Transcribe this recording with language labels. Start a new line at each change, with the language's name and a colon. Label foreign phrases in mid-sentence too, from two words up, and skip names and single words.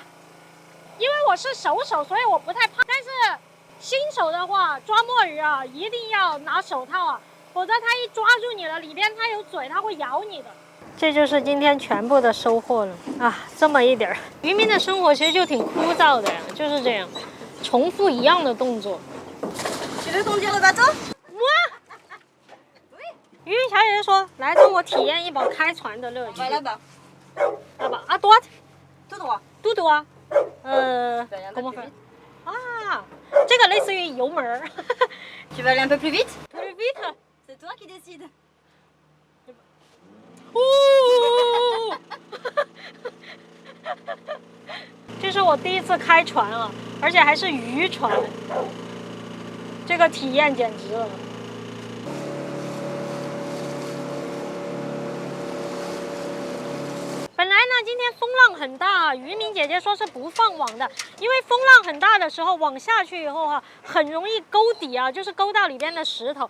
Chinese: 因为我是手，所以我不太怕。但是新手的话，抓墨鱼啊，一定要拿手套啊，否则它一抓住你了，里边它有嘴，它会咬你的。这就是今天全部的收获了啊，这么一点儿。渔民的生活其实就挺枯燥的呀，就是这样，重复一样的动作。
French: Tu veux conduire le bateau？
Chinese: 渔民小姐姐说：“来，让我体验一把开船的乐趣。” 来吧，来吧，啊，多多，嘟嘟啊，怎么分？啊，这个类似于油门儿。
French: Tu veux aller un peu plus vite？ Plus vite。 C'est toi qui décides。
Chinese: 这是我第1次开船啊，而且还是渔船，这个体验简直了。本来呢，今天风浪很大，渔民姐姐说是不放网的，因为风浪很大的时候，网下去以后啊，很容易勾底啊，就是勾到里边的石头。